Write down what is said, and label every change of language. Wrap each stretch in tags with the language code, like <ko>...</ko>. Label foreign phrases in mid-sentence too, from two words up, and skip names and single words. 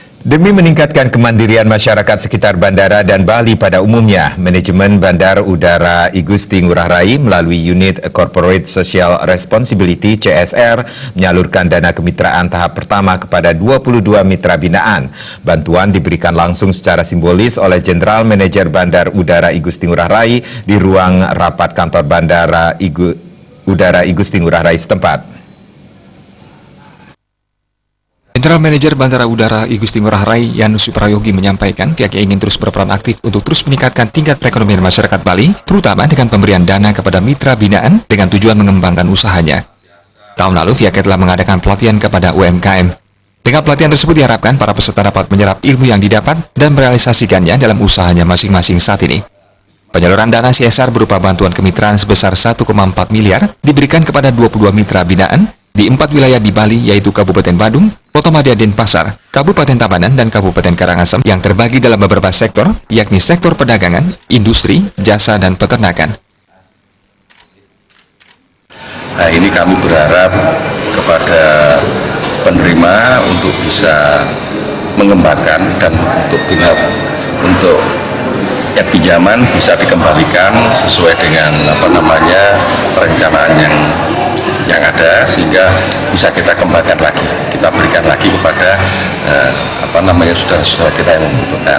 <id>Demi meningkatkan kemandirian masyarakat sekitar bandara dan Bali pada umumnya, Manajemen Bandar Udara I Gusti Ngurah Rai melalui Unit Corporate Social Responsibility (CSR) menyalurkan dana kemitraan tahap pertama kepada 22 mitra binaan. Bantuan diberikan langsung secara simbolis oleh Jenderal Manajer Bandar Udara I Gusti Ngurah Rai di ruang rapat kantor Bandara Udara I Gusti Ngurah Rai setempat.</id> <en>General Manager</en> <id>Bandara Udara I Gusti Ngurah Rai Yanus Suprayogi menyampaikan pihaknya ingin terus berperan aktif untuk terus meningkatkan tingkat perekonomian masyarakat Bali, terutama dengan pemberian dana kepada mitra binaan dengan tujuan mengembangkan usahanya. Tahun lalu pihaknya telah mengadakan pelatihan kepada UMKM. Dengan pelatihan tersebut diharapkan para peserta dapat menyerap ilmu yang didapat dan merealisasikannya dalam usahanya masing-masing saat ini. Penyaluran dana CSR berupa bantuan kemitraan sebesar 1,4 miliar diberikan kepada 22 mitra binaan di 4 wilayah di Bali, yaitu Kabupaten Badung, Kota Madya Denpasar, Kabupaten Tabanan, dan Kabupaten Karangasem yang terbagi dalam beberapa sektor, yakni sektor perdagangan, industri, jasa, dan peternakan. Nah, ini kami berharap kepada penerima untuk bisa mengembangkan dan untuk pinjaman bisa dikembalikan sesuai dengan perencanaan yang ada, sehingga bisa kita kembangkan lagi, kita berikan lagi kepada saudara-saudara kita yang membutuhkan.</id>